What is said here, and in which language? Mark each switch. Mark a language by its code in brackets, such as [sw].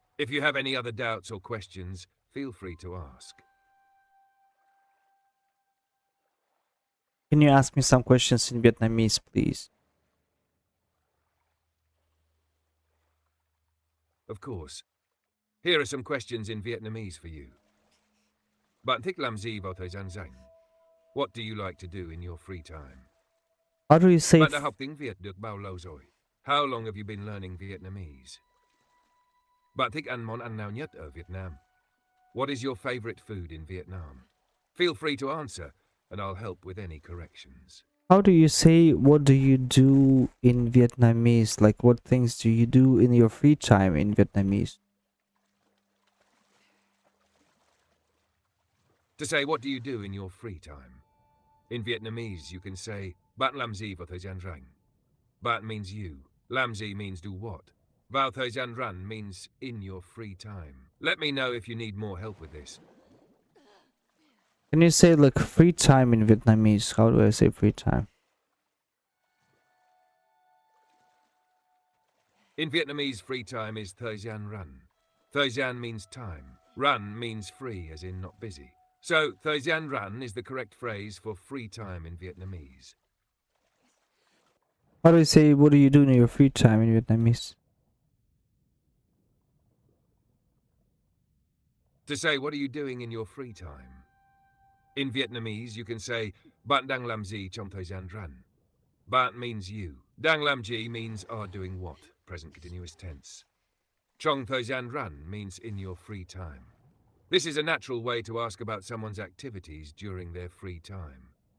[en] If you have any other doubts or questions, feel free to ask. Can you ask me some questions in Vietnamese, please? Of course. Here are some questions in Vietnamese for you. [vi] Bạn thích làm gì vào thời gian rảnh? [en] What do you like to do in your free time? How do you say [vi] Bạn đã học tiếng Việt được bao lâu rồi? [en] How long have you been learning Vietnamese? [vi] Bạn thích ăn món ăn nào nhất ở Việt Nam? [en] What is your favorite food in Vietnam? Feel free to answer, and I'll help with any corrections. How do you say what do you do in Vietnamese? Like what things do you do in your free time in Vietnamese? To say what do you do in your free time? In Vietnamese, you can say [vi] bạn làm gì vào thời gian rảnh? [en] Bạn means you. Làm gì means do what. [vi] Vào thời gian rảnh [en] means in your free time. Let me know if you need more help with this. Can you say like free time in Vietnamese? How do I say free time? In Vietnamese, free time is [vi] thời gian rảnh. [en] Thời gian means time. Rảnh means free, as in not busy. So, [vi] thời gian rảnh [en] is the correct phrase for free time in Vietnamese. How do you say what do you do in your free time in Vietnamese? To say what are you doing in your free time? In Vietnamese, you can say [vi] bạn đang làm gì trong thời gian rảnh. [en] Bạn means you. [vi] Đang làm gì [en] means are doing what, present continuous tense. [vi] Trong thời gian rảnh [en] means in your free time. This is a natural way to ask about someone's activities during their free time.